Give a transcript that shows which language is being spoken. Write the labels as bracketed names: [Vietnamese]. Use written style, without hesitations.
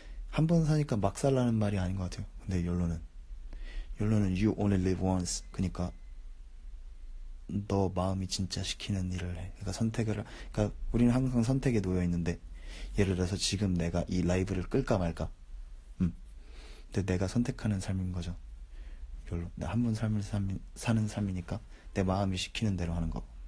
[Korean] 한 번 사니까 막 살라는 말이 아닌 것 같아요. 근데 YOLO는 [English] you only live once. [Korean] 그러니까 너 마음이 진짜 시키는 일을 해. 그러니까 우리는 항상 선택에 놓여 있는데, 예를 들어서 지금 내가 이 라이브를 끌까 말까. 근데 내가 선택하는 삶인 거죠. [English] YOLO. [Korean] 나 한 번 사는 삶이니까 내 마음이 시키는 대로 하는 거.